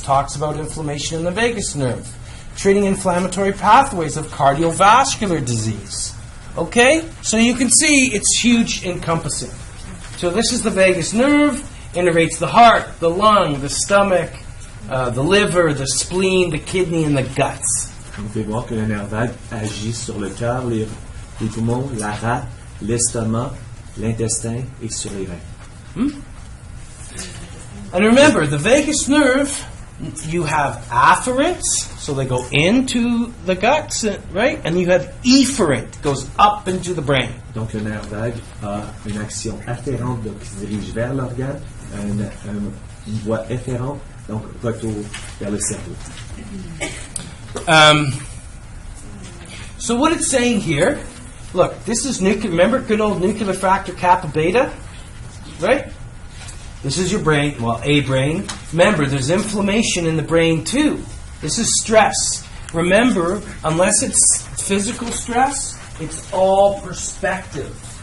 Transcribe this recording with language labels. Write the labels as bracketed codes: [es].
[en] Talks about inflammation in the vagus nerve. Treating inflammatory pathways of cardiovascular disease. Okay? So you can see it's huge encompassing. So this is the vagus nerve, innervates the heart, the lung, the stomach, the liver, the spleen, the kidney, and the guts. [fr] Vous pouvez voir que le nerf vague agit sur le cœur, les poumons, la rate, l'estomac, l'intestin et sur les reins. [en] And remember, the vagus nerve, you have afferents, so they go into the guts, right? And you have efferent, goes up into the brain. [fr] Donc le nerf vague a une action afférente donc, qui se dirige vers l'organe, une voie efférente, donc retour vers le cerveau. [en] So what it's saying here, look, this is nuclear. Remember good old nuclear factor kappa beta? Right? This is your brain, well, a brain. Remember, there's inflammation in the brain too. This is stress. Remember, unless it's physical stress, it's all perspective.